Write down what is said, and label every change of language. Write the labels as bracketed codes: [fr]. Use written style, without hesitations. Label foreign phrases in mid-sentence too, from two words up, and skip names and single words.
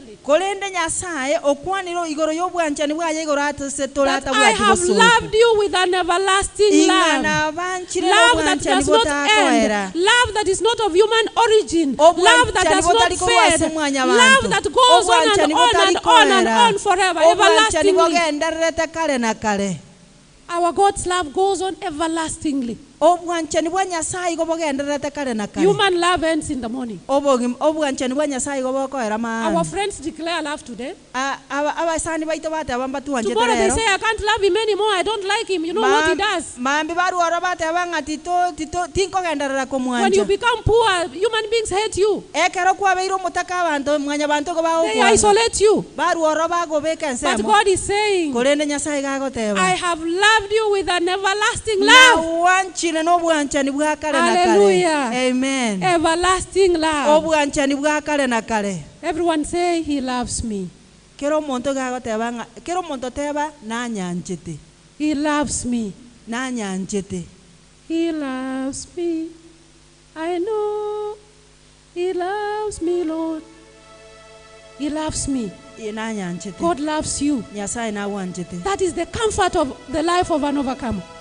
[en] That I have loved you with an everlasting love. Love that does not end. Love that is not of human origin. Love that does not fade. Love that goes on and on and on and on forever, everlastingly. Our God's love goes on everlastingly. [guz] Obwanchani bwa Nyasaye go bogenderete kare na kare. [en] Human love ends in the morning. [guz] Obwanchani bwa Nyasaye go bokoera ma. [en] Our friends declare love today. [guz] Abasani baito bate abamba tuanje [en] tomorrow they [guz] terero. [en] say I can't love him anymore. I don't like him. You know what he does? [guz] Mambi baru ora bate abanga tito tinko genderera kumwanja. [en] When you become poor, human beings hate you. [guz] Ekero kwa beiro mutaka abantu mwanya bantu go bawo. [en] They isolate you. [guz] Baru ora bago beka nsemo. [en] But God is saying, [guz] Korende Nyasaye gago teba. [en] I have loved you with an everlasting love. Hallelujah. Amen. Everlasting love. [guz] Kare. [en] Everyone say he loves me. [guz] Kero monto teba na nyanjete. [en] He loves me. [guz] Na nyanjete. [en] He loves me. I know he loves me, Lord. He loves me. God loves you. That is the comfort of the life of an overcomer.